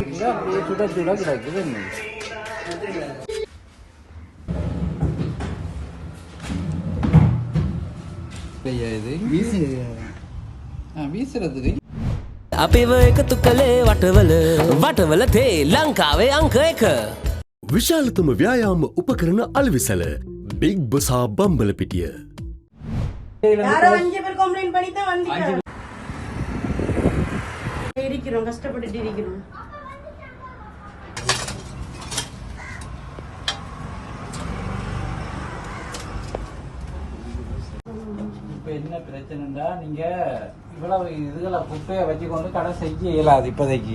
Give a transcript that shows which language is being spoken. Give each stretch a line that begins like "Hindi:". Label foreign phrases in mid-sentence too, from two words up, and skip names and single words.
Tamil: அப்படியே சுட சுட கிடக்குது. இது வீசுறதுக்கு
Sinhala: අපිව එකතු කළේ වටවල වටවල තේ ලංකාවේ අංක 1. විශාලතම ව්‍යායාම උපකරණ අලවිසල බිග් බසා බම්බලපිටිය.
Tamil: யாரோ 5 பேர் கம்ப்ளைன்ட் பண்ணி தான் வந்தீங்க. இருக்கிறோம், கஷ்டப்பட்டுட்டு இருக்கிறோம். இப்போ என்ன பிரச்சனைடா, நீங்க இவ்வளவு இதுகளை குப்பையை வச்சு கொண்டு கடை செய்ய இயலாது இப்போதைக்கு.